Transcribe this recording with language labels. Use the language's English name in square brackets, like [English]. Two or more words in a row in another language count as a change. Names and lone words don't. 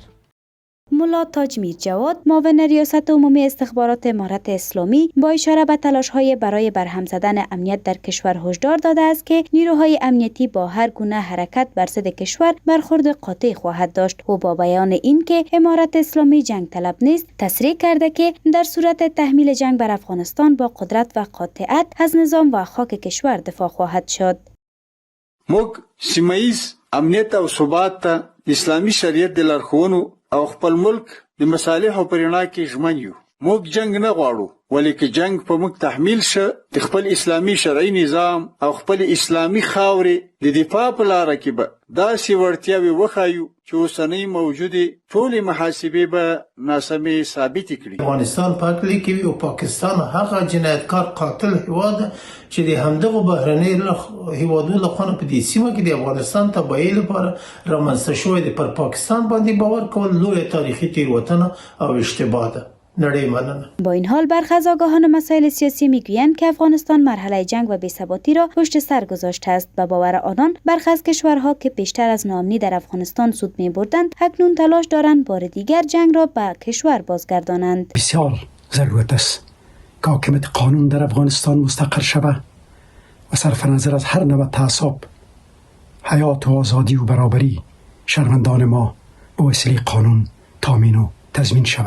[Persian] ملا تاج میرجواد معاون ریاست عمومی استخبارات امارت اسلامی با اشاره به تلاش‌های برای برهم زدن امنیت در کشور هشدار داده است که نیروهای امنیتی با هر گونه حرکت بر ضد کشور برخورد قاطع خواهد داشت. او با بیان این که امارت اسلامی جنگ طلب نیست تصریح کرده که در صورت تحمیل جنگ بر افغانستان با قدرت و قاطعیت از نظام و خاک کشور دفاع خواهد شد. [Pashto] موږ سیمایز امنیت او ثبات ته اسلامي شریعت د لارښوونو او خپل ملک د مصالحو په رڼا کې ژمن یو. موږ جنگ نه غواړو، ولې که جنگ په موږ تحمیل شه د خپل اسلامي شرعي نظام او خپل اسلامي خاورې د دفاع په لاره کې به داسې وړتیاوې وښایو چې اوسنۍ موجودې ټولې محاسبې به ناسمې ثابتې کړي. افغانستان په هکله کې وي او پاکستان هغه جنایتکار قاتل هیواد چې د همدغو بهرنیو هیوادونو لخوا په دې سیمه کې د افغانستان تبعیض لپاره رامنځته شوی دی. پر پاکستان باندې باور کول لویه تاریخي تېروتنه او اشتباه ده. [Persian] با این حال برخی از آگاهان مسائل سیاسی میگویند که افغانستان مرحله جنگ و بی‌ثباتی را پشت سر گذاشته است و باور آنان برخی از کشورها که پیشتر از ناامنی در افغانستان سود می‌بردند اکنون تلاش دارند بار دیگر جنگ را به کشور بازگردانند. بسیار ضرورت است که حاکمیت قانون در افغانستان مستقر شود و صرف نظر از هر نوع تعصب حیات و آزادی و برابری شهروندان ما به وسیله قانون تامین و تضمین شود.